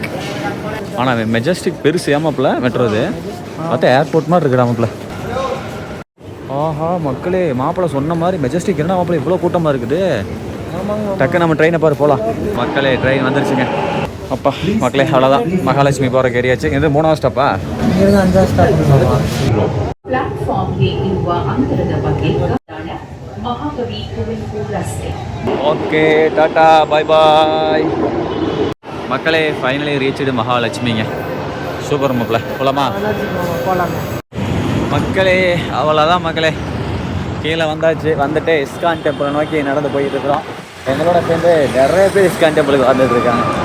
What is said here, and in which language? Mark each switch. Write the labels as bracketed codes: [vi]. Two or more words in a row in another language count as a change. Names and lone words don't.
[ta] ஆனால் மெஜஸ்டிக் பெருசு ஏமாப்பில் மெட்ரோது பார்த்தா ஏர்போர்ட் மாதிரி இருக்குடா மாப்பிள்ள. ஆஹா மக்களே, மாப்பிள்ளை சொன்ன மாதிரி மெஜஸ்டிக் என்ன மாப்பிள்ளை இவ்வளோ கூட்டமாக இருக்குது. டக்கு நம்ம ட்ரெயினை பாரு போகலாம். மக்களே ட்ரெயின் வந்துருச்சுங்க. அப்பா மக்களே அவ்வளோதான், மகாலட்சுமி போகிற ஏரியாச்சு. இது 3வது ஸ்டாப்பா? இங்கிருந்து 5வது ஸ்டாப். [kn] ಪ್ಲಾಟ್ಫಾರ್ಮ್ಗೆ ಇರುವ ಅಂತರದ ಬಗ್ಗೆ ಮಹಾಕವಿ ಕುವೆಂಪು ರಸ್ತೆ. [en] okay tata bye bye. [ta] மக்களே [en] finally reached [ta] மகாலட்சுமிங்க. சூப்பர் மாப்பிள்ள போலாமா? போகலாங்க மக்களே அவ்வளோதான் மக்களே, கீழே வந்தாச்சு. வந்துட்டு இஸ்கான் டெம்பிளை நோக்கி நடந்து போயிட்டு இருக்கிறோம். எங்களோட சேர்ந்து நிறைய பேர் இஸ்கான் டெம்பிளுக்கு வந்துட்டு இருக்காங்க.